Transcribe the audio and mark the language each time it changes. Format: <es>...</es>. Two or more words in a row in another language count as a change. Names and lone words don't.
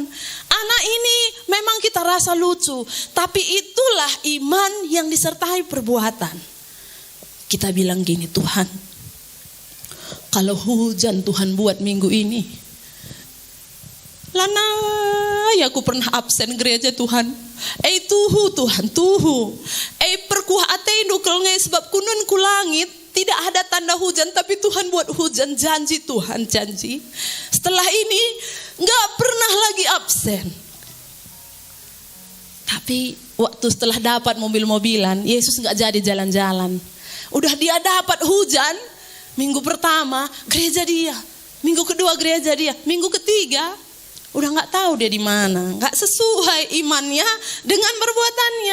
<id>Anak ini memang kita rasa lucu, tapi itulah iman yang disertai perbuatan. Kita bilang gini, "Tuhan, kalau hujan Tuhan buat minggu ini, lana ya aku pernah absen gereja Tuhan.</id> <btx>Tuhu Tuhan, tuhu. Perkuah atei nukel ngai sebab kunun ku langit,</btx> <id>tidak ada tanda hujan, tapi Tuhan buat hujan, janji Tuhan, janji. Setelah ini gak pernah lagi absen." Tapi waktu setelah dapat mobil-mobilan, Yesus gak jadi jalan-jalan. Udah dia dapat hujan, minggu pertama gereja dia, minggu kedua gereja dia, minggu ketiga udah nggak tahu dia di mana, nggak sesuai imannya dengan perbuatannya.</id>